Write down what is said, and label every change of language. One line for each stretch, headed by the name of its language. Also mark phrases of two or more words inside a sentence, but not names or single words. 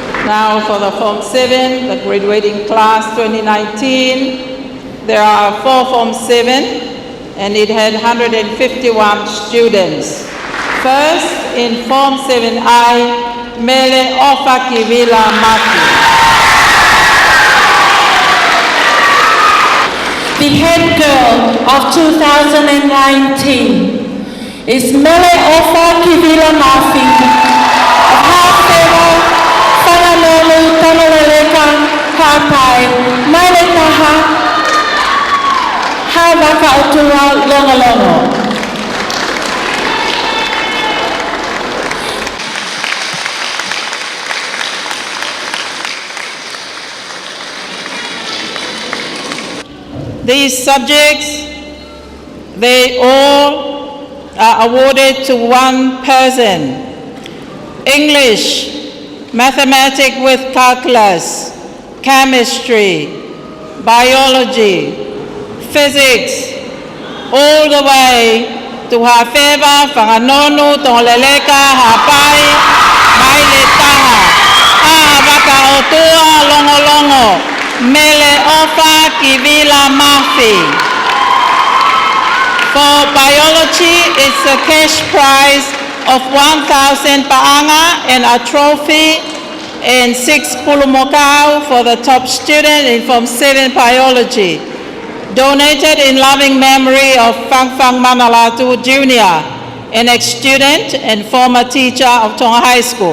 English: Now for the Form 7, the graduating class 2019, there are 4 Form 7, and it had 151 students. First, in Form 7I, Mele Ofa Vila Mafi. The head girl of 2019 is Mele Ofa Vila Mafi of Mafile'o, Hapai, Mele Taha, Valedictory Longo. These subjects, they all are awarded to one person. English, mathematics with calculus, chemistry, biology, physics, all the way to Hafeva, Whanganonu, Tongaleleka, Hapai, Maile Taha, Vakaotua, Longo, Mele Ofa Vila Mafi. For biology, it's a cash prize of 1,000 paanga and a trophy and 6 pulumokau for the top student in Form 7 biology. Donated in loving memory of Latu Jr., an ex-student and former teacher of Tonga High School.